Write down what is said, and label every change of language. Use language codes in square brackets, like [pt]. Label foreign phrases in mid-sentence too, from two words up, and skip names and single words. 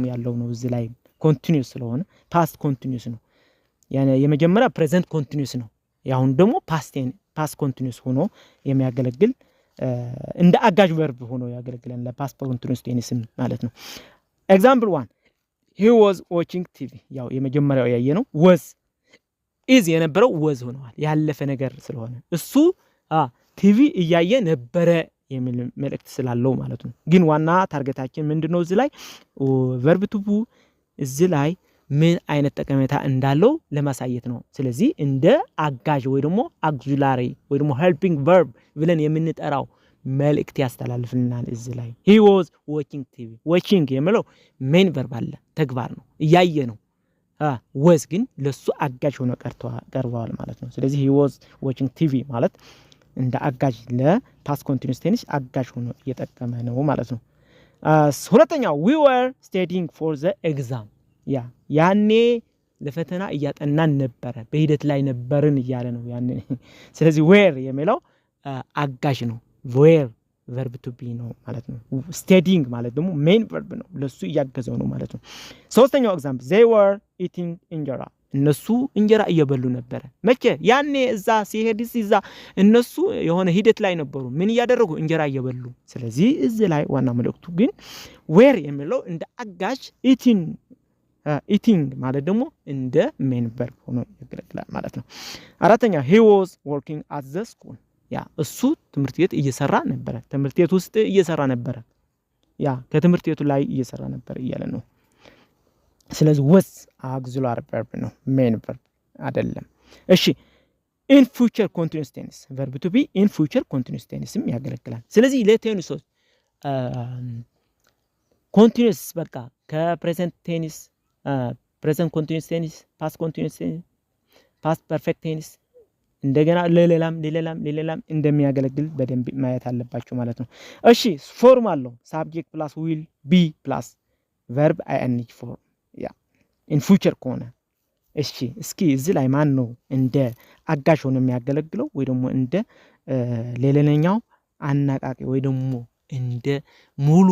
[am] ያለው ነው። እዚህ ላይ ኮንቲኒዩስ ስለሆነ [en] past continuous [am] ነው። የመጀመሪያ [en] present continuous [am] ነው። ያሁን ደግሞ [en] past continuous [am] ሆኖ የሚያገለግል እንደ አጋዥ ቨርብ ሆኖ ያገለግላል [en] past continuous tense [am] ማለት ነው። ኤግዛምፕል 1 [en] he was watching TV። [am] ያው የመጀመሪያው ያየ ነው። [en] was is [am] የነበረው was ሆነዋል ያለፈ ነገር ስለሆነ እሱ ቲቪ እያየ ነበረ የሚል መልእክት ስላለው ማለት ነው። ግን ዋና ታርጌታችን ምንድነው? እዚህ ላይ [en] verb to be [am] እዚህ ላይ ምን አይነት ጠቀሜታ እንዳለው ለማሳየት ነው። ስለዚህ እንደ አጋዥ ወይ ደግሞ አግዚላሪ ወይ ደግሞ [en] helping verb [am] ብለን የምንጠራው መልእክት ያስተላልፍልናል። እዚህ ላይ [en] he was watching TV። [am] watching የሚለው [en] main verb [am] አለ ተግባር ነው እያየ ነው። was ግን ለሱ አጋዥ ሆኖ ቀርበዋል ማለት ነው። ስለዚህ [en] he was watching TV [am] ማለት እንደ አጋዥ [en] past continuous tense [am] አጋዥ ሆኖ እየጠቀመ ነው ማለት ነው። ሁለተኛው [en] we were studying for the exam። [am] ያኔ ለፈተና እያጠናን ነበረ፣ በሂደት ላይ ነበርን እያለ ነው ያኔ። ስለዚህ ዌር የሚለው አጋዥ ነው። [en] were verb to be [am] ነው ማለት ነው። ስቴዲንግ ማለት ደግሞ [en] main verb [am] ነው፣ ለሱ እያገዘው ነው ማለት ነው። ሶስተኛው ኤግዛምፕል [en] they were eating [am] እንጀራ። እነሱ እንጀራ እየበሉ ነበረ። መቼ? ያኔ እዛ ሲሄድ እዛ እነሱ የሆነ ሂደት ላይ ነበሩ። ምን እያደረጉ? እንጀራ እየበሉ። ስለዚህ እዚህ ላይ ዋና መልእክቱ ግን ዌር የሚለው እንደ አጋዥ ኢቲንግ ማለት ደግሞ እንደ ሜን ቨርብ ሆኖ ያገለግላል ማለት ነው። አራተኛ [en] he was working at the school። [am] እሱ ትምህርት ቤት እየሰራ ነበረ፣ ትምህርት ቤት ውስጥ እየሰራ ነበረ፣ ከትምህርት ቤቱ ላይ እየሰራ ነበር እያለ ነው። ስለዚህ was [en] auxiliary verb [am] ነው፣ ሜን ቨርብ አይደለም። እሺ [en] in future continuous tense verb to be in future continuous tenseም [am] ያገለግላል። ስለዚህ ለቴንሶች continuous በቃ ከፕሬዘንት ቴንስ [en] present continuous tense, past continuous tense, past perfect tense [am] እንደገና ለሌላም እንደሚያገለግል በደንብ ማየት አለባችሁ ማለት ነው። እሺ ፎርም አለው [en] subject plus will be plus verb ING form [am] ያ [en] in future [am] ከሆነ እሺ እስኪ እዚህ ላይ ማን ነው እንደ አጋዥ ሆኖ የሚያገለግለው ወይ ደግሞ እንደ ሌላኛው አናቃቂ ወይ ደግሞ እንደ ሙሉ